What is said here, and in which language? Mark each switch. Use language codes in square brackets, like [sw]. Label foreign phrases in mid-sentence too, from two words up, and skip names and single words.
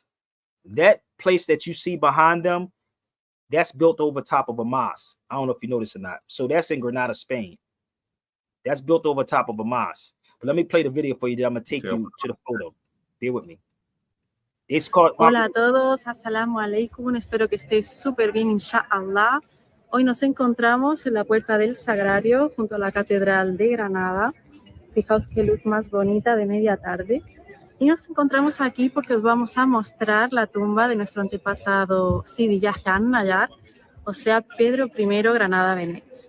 [en] That place that you see behind them, that's built over top of a mosque. I don't know if you notice or not. So that's in Granada, Spain. That's built over top of a mosque. But let me play the video for you. Then I'm gonna take you to the photo. Bear with me. It's called. [es] Hola a todos, [ar] assalamu alaikum. [es] Espero que estéis súper bien, inshallah. Hoy nos encontramos en la Puerta del Sagrario, junto a la Catedral de Granada. Fijaos qué luz más bonita de media tarde. Y nos encontramos aquí porque os vamos a mostrar la tumba de nuestro antepasado Sidi Yahya Nayar, o sea, Pedro I Granada Benedes.